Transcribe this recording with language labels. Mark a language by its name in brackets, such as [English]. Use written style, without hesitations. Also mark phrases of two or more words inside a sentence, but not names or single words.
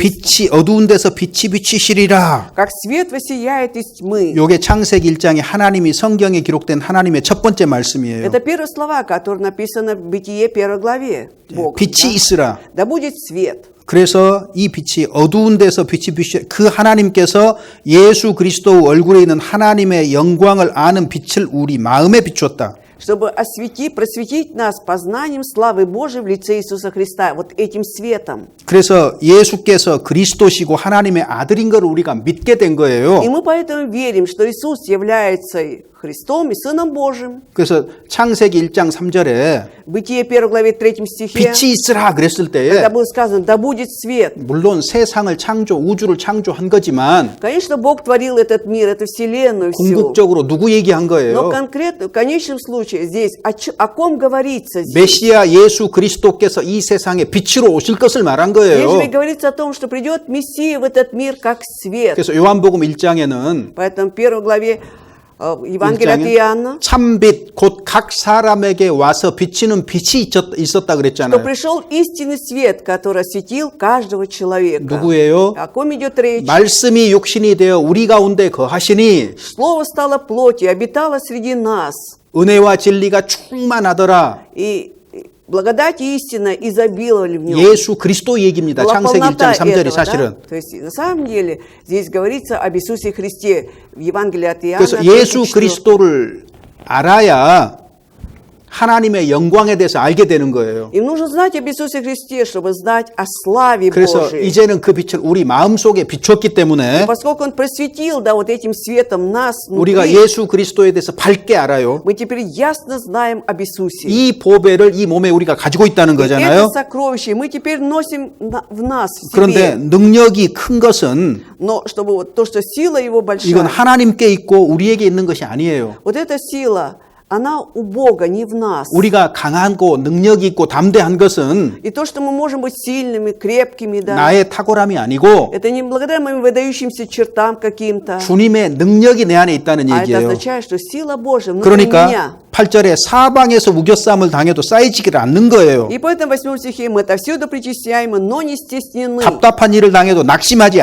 [Korean] 빛이 어두운 데서 빛이 비치시리라. [Russian] Как свет воссияет из тьмы. [Korean] 요게 창세기 1장에 하나님이 성경에 기록된 하나님의 첫 번째 말씀이에요. [Russian] Это первые слова, которые написаны в Бытие 1 главе. Богом, [Korean] 빛이 [Russian] да? [Korean] 있으라. [Russian] Да будет свет. [Korean] 그래서 이 빛이 어두운 데서 빛이 비치 그 하나님께서 예수 그리스도 얼굴에 있는 하나님의 영광을 아는 빛을 우리 마음에 비추었다. [Russian] Чтобы просветить нас познанием славы Божией в лице Иисуса Христа, вот этим светом. [Korean] 그래서 예수께서 그리스도시고 하나님의 아들인 걸 우리가 믿게 된 거예요. [Russian] И мы поэтому верим, что Иисус является Христом и Сыном Божьим. [Korean] 그래서 창세기 1장 3절에 [Russian] В Бытие 1 главе 3 стихе, [Korean] 빛이 있으라 그랬을 때에 [Russian] когда было сказано, да будет свет. [Korean] 물론 세상을 우주를 창조한 거지만 [Russian] Конечно, Бог творил этот мир, эту вселенную всю. [Korean] 궁극적으로 누구 얘기한 [Russian] Но [Korean] 거예요? [Russian] конкретно, в конечном случае, здесь о ком говорится здесь? [Korean] 메시아 예수 그리스도께서 이 세상에 빛으로 오실 것을 말한 [Russian] Здесь же [Korean] 거예요. [Russian] ведь говорится о том, что придет Мессия в этот мир как свет. [Korean] 그래서 요한복음 1장에는 [Russian] Поэтому в 1 главе Евангелия от Иоанна, [Korean] 참빛 곧 각 사람에게 와서 비치는 빛이 있었다 [Russian] что [Korean] 그랬잖아요. [Russian] пришел истинный свет, который осветил каждого человека. [Korean] 누구예요? [Russian] О ком идет речь? [Korean] 말씀이 육신이 되어 우리 가운데 거하시니 [Russian] Слово стало плотью, обитало среди нас. [Korean] 은혜와 진리가 충만하더라. [Russian] И благодать и истина изобиловали в нем. [Korean] 예수 그리스도 얘기입니다. [Russian] Была [Korean] 창세기 [Russian] полнота [Korean] 1장 3절이 [Russian] этого, [Korean] 사실은. [Russian] да? То есть на самом деле здесь говорится об Иисусе Христе в Евангелии от Иоанна. [Korean] 그래서 예수 그리스도를 알아야 하나님의 영광에 대해서 알게 되는 거예요. [Russian] Им нужно знать об Иисусе Христе, чтобы знать о славе [Korean] 그래서 [Russian] Божией. [Korean] 이제는 그 빛을 우리 마음속에 비췄기 때문에 [Russian] Поскольку Он просветил, да, вот этим светом нас [Korean] 우리가 [Russian] внутри, [Korean] 예수 그리스도에 대해서 밝게 알아요. [Russian] мы теперь ясно знаем об Иисусе. [Korean] 이 보배를 이 몸에 우리가 가지고 있다는 [Russian] Это [Korean] 거잖아요. [Russian] сокровище мы теперь носим в нас, в [Korean] 그런데 [Russian] себе. [Korean] 능력이 큰 것은 [Russian] Но чтобы вот то, что сила Его большая, [Korean] 이건 하나님께 있고 우리에게 있는 것이 아니에요. [Russian] вот эта сила, она у Бога, не в нас. [Korean] 우리가 강하고 능력이 있고 담대한 것은 [Russian] И то, что мы можем быть сильными, крепкими, да, [Korean] 나의 탁월함이 아니고 [Russian] это не благодаря моим выдающимся чертам каким-то, [Korean] 주님의 능력이 내 안에 있다는 [Russian] а это [Korean] 얘기예요. [Russian] означает, что сила Божья внутри меня. [Korean] 그러니까 8절에 사방에서 우겨싸움을 당해도 쌓이지를 않는 거예요. [Russian] И поэтому в 8 стихе мы отовсюду притесняемы, но не стеснены. [Korean] 답답한 일을 당해도 낙심하지